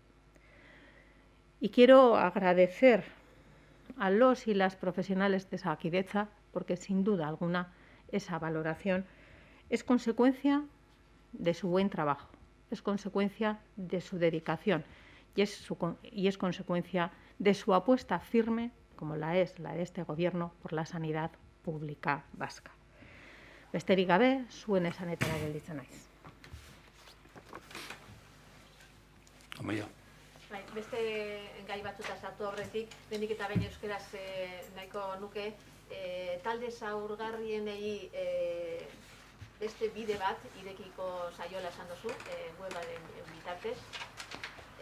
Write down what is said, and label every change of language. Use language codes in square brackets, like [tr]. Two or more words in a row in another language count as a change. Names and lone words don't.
[es] Y quiero agradecer a los y las profesionales de Osakidetza, porque sin duda alguna esa valoración es consecuencia de su buen trabajo, es consecuencia de su dedicación y es consecuencia de su apuesta firme, como la es la de este Gobierno, por la sanidad pública vasca. [eu] Besterik gabe, zuen esanetara gelditzen naiz. Amaia. Beste gai batzuta sartu aurretik, lehenik eta behin euskeraz nahiko nuke, talde zaurgarrienei beste bide bat irekiko saiola esan duzu, webaren bitartez.